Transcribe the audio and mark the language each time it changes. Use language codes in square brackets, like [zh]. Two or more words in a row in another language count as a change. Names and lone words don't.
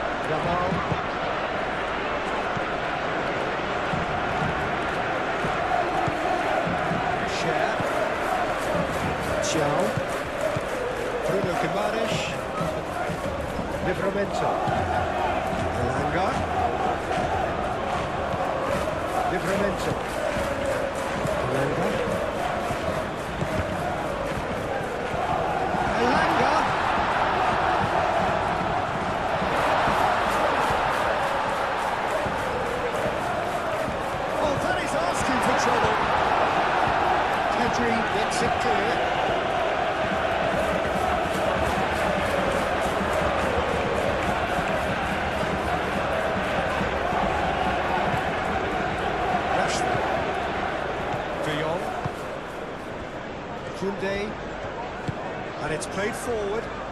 [en] Yamal. Share. Ciao. Bruno Guimaraes. Livramento. Elanga. Livramento. Elanga. Elanga. Oh, that is asking for trouble. Pedri gets it clear. Koundé, and it's played forward.